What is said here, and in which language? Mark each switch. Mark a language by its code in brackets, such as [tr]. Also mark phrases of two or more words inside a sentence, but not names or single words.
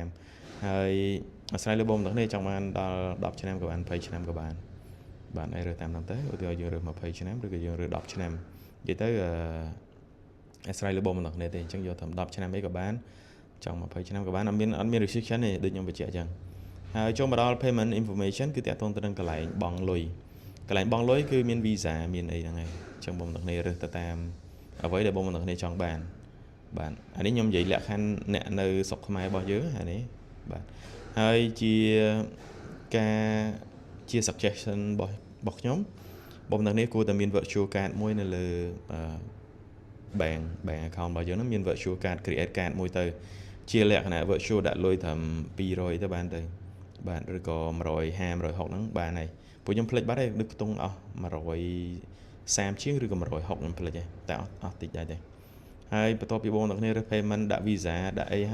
[km] ហើយអាស្រ័យលើបងប្អូនទាំងគ្នាចង់បានដល់10ឆ្នាំក៏បាន20ឆ្នាំក៏បានបាទឲ្យរើសតាមហ្នឹងទៅឧទាហរណ៍យើងរើស20ឆ្នាំឬក៏យើងរើ ស10ឆ្នាំនិយាយទៅអាស្រ័យលើបងប្អូនទាំងគ្នាទេអញ្ចឹងយកតាម10ឆ្នាំអីក៏បានចង់20ឆ្នាំក៏បានអត់មាន restriction ទេដូចខ្ញុំបញ្ជាក់អញ្ចឹងហើយចូលមកដល់ [en] payment information [km] គឺតាក់ទងទៅនឹងកន្លែងបង់លុយកន្លែងបង់លុយគឺមាន visa មានអីហ្នឹងហើយអញ្ចឹងបងប្អូនទាំងគ្នារើសទៅតាមអ្វីដែលបងប្អូនទាំងគ្នាចង់បានបាទអានេះខ្ញុំនិយាយលក្ខខណ្ឌអ្នកនៅស្រុកខ្មែររបស់យើងអានេះបាទហើយ ជា suggestion របស់ខ្ញុំបងប្អូនទាំងគ្នាគួរតែមាន [en] virtual card [km] មួយនៅលើ [en] bank account [km] របស់យើងហ្នឹងមាន [en] virtual card create card [km] មួយទៅជាលក្ខណៈ virtual ដាក់លុយត្រឹម200ទៅបានទៅបាទឬក៏150 160ហ្នឹងបានហើយពួកខ្ញុំភ្លេចបាត់ហើយនឹកខ្ទង់អស់130ជាងឬក៏160ខ្ញុំភ្លេចហើយតែអស់តិចដែរទេហើយបន្ទាប់ពីបងប្អូនគ្នារើស payment ដាក់ visa ដាក់អី